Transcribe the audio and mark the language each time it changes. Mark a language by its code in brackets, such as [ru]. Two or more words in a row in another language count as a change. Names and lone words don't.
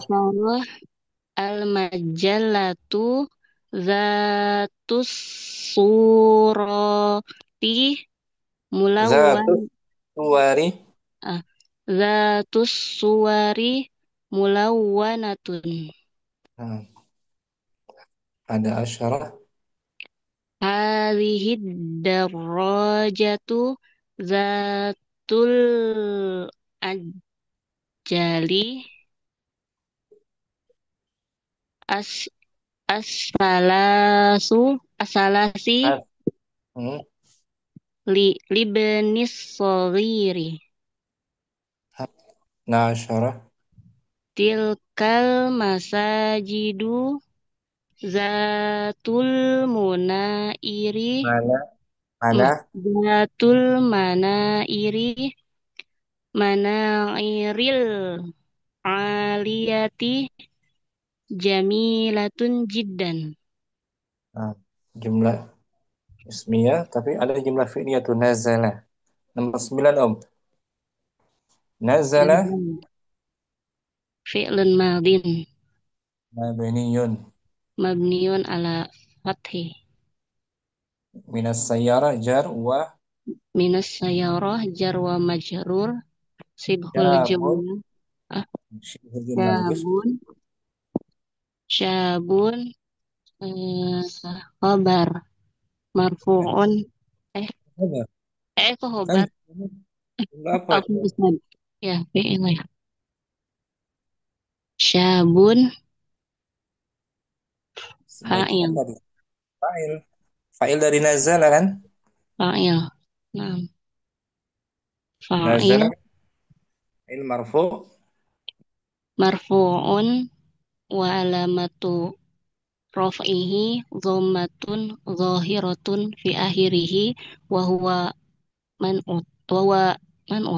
[ar] إن شاء الله المجلة ذات الصورة ملون ذات الصور. ah، ذات الصور ملونة [id] Nah, ada asyarah. [ar] هذه درجة ذات الأجل الأ الأسفلث الثلاث As. Hmm. لابن الصغير [id] Nah, asyarah. [ar] تلك المساجد ذات المنائر. [id] Mana? Mana? [ar] ذات المنائر. المنائر العالية جميلة جدا. [id] Nah, [ar] جملة اسمية, [id] tapi ada [ar] جملة فعلية [id] tuh nazala. Nomor 9 Om. [ar] نزل فعل ماض مبني مبني على الفتح من السيارة جار و من السيارة جار ومجرور شبه شاب [id] jumlah ah, [ar] شبه الجملة bagus. شاب شاب eh، خبر مرفوع eh [id] Apa? kok Kan khobar jumlah apa aku itu? bisa ya fi'il ya syabun Sebaiknya fa'il apa itu? Fa'il. Fa'il dari nazala kan? fa'il nah fa'il Nazala kan fa'il marfu [ar] مرفوع وعلامة رفعه ضمة ظاهرة في آخره وهو منعوت وهو منعوت